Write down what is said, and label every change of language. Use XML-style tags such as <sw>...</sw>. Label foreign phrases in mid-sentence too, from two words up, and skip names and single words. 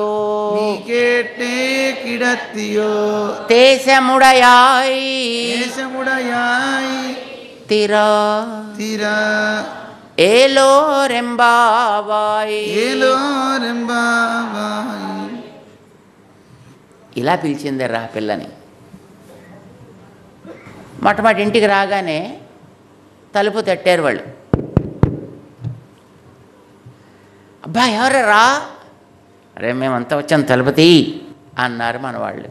<ta>நீ கேட்டே கிடத்தியோ தேசமுடையாய் தேசமுடையாய் திரா திரா ఏలోరెంబావాయ్ ఏలోరెంబావాయ్.</ta> <te>ఇలా పిలిచిందర్రా ఆ పిల్లని. మొట్టమొదటి ఇంటికి రాగానే తలుపు తట్టారు వాళ్ళు. అబ్బా ఎవరరా? అరే మేమంతా వచ్చాం, తలుపు తీ అన్నారు మన వాళ్ళు.</te>